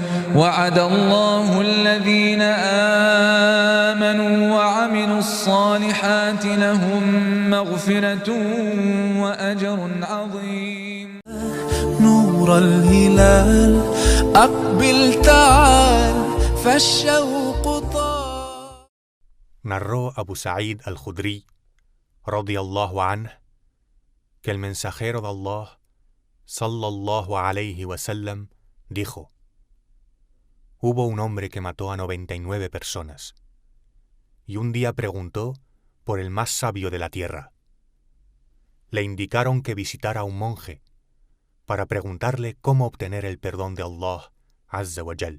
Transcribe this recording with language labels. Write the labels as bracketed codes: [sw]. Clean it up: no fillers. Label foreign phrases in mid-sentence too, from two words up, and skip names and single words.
[ar] وعد الله الذين آمنوا وعملوا الصالحات لهم مغفرة وأجر عظيم. نور الهلال أقبل تعال فالشوق طال. [es] Narró Abu Sa'id al-Khudri, [ar] رضي الله عنه, [es] que el mensajero de Allah, [ar] صلى الله عليه وسلم, [es] dijo: Hubo un hombre que mató a 99 personas, y un día preguntó por el más sabio de la tierra. Le indicaron que visitara a un monje para preguntarle cómo obtener el perdón de Allah [ar] عز وجل.